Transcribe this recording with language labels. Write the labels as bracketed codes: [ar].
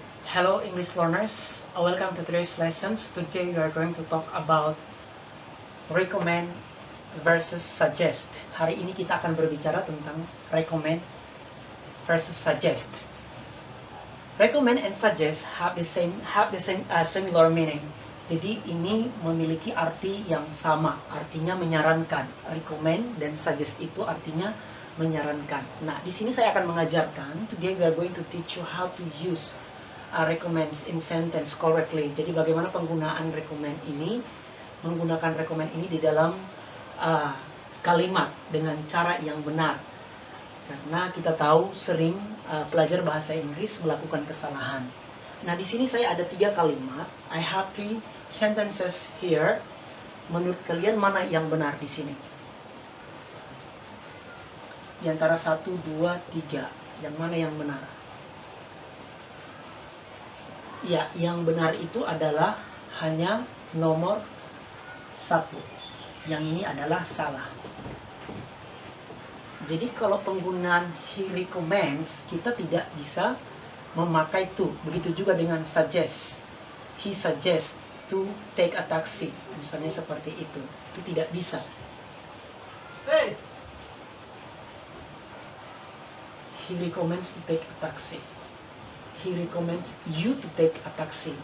[en] Hello English learners, welcome to today's lessons. Today we are going to talk about recommend versus suggest. [id] Hari ini kita akan berbicara tentang recommend versus suggest. [en] Recommend and suggest have the same similar meaning. [id] Jadi ini memiliki arti yang sama, artinya menyarankan. Recommend dan suggest itu artinya menyarankan. Nah, di sini saya akan mengajarkan. [en] Today we are going to teach you how to use recommends in sentence correctly. [id] Jadi bagaimana penggunaan recommend ini, menggunakan recommend ini di dalam kalimat dengan cara yang benar. Karena kita tahu sering pelajar bahasa Inggris melakukan kesalahan. Nah, di sini saya ada 3 kalimat. [en] I have 3 sentences here. [id] Menurut kalian mana yang benar di sini? Di antara 1, 2, 3, yang mana yang benar? Ya, yang benar itu adalah hanya nomor 1. Yang ini adalah salah. Jadi kalau penggunaan he recommends, kita tidak bisa memakai to. Begitu juga dengan suggest. [en] He suggests to take a taxi. [id] Misalnya seperti itu. Itu tidak bisa. [en] He recommends to take a taxi. He recommends you to take a taxi.